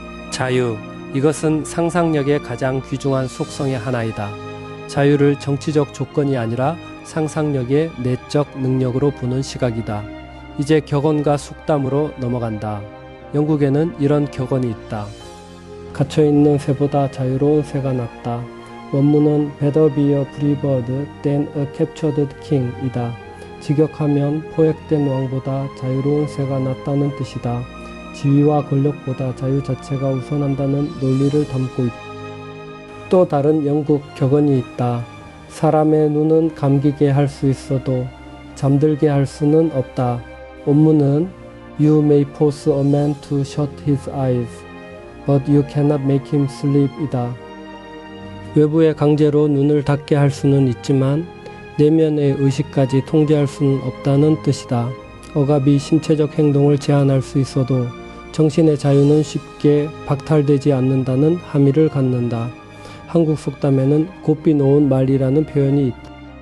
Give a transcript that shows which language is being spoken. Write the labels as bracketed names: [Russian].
[Korean] 자유, 이것은 상상력의 가장 귀중한 속성의 하나이다. 자유를 정치적 조건이 아니라 상상력의 내적 능력으로 보는 시각이다. 이제 격언과 숙담으로 넘어간다. 영국에는 이런 격언이 있다. 갇혀있는 새보다 자유로운 새가 낫다. 원문은 [English] Better be a free bird than a captured king [Korean] 이다. 직역하면 포획된 왕보다 자유로운 새가 낫다는 뜻이다. 지위와 권력보다 자유 자체가 우선한다는 논리를 담고 있다. 또 다른 영국 격언이 있다. 사람의 눈은 감기게 할 수 있어도 잠들게 할 수는 없다. 원문은 [English] You may force a man to shut his eyes, but you cannot make him sleep [Korean] 이다. 외부에 강제로 눈을 닫게 할 수는 있지만 내면의 의식까지 통제할 수는 없다는 뜻이다. 억압이 신체적 행동을 제한할 수 있어도 정신의 자유는 쉽게 박탈되지 않는다는 함의를 갖는다. 한국 속담에는 곱비 놓은 말이라는 표현이 있다.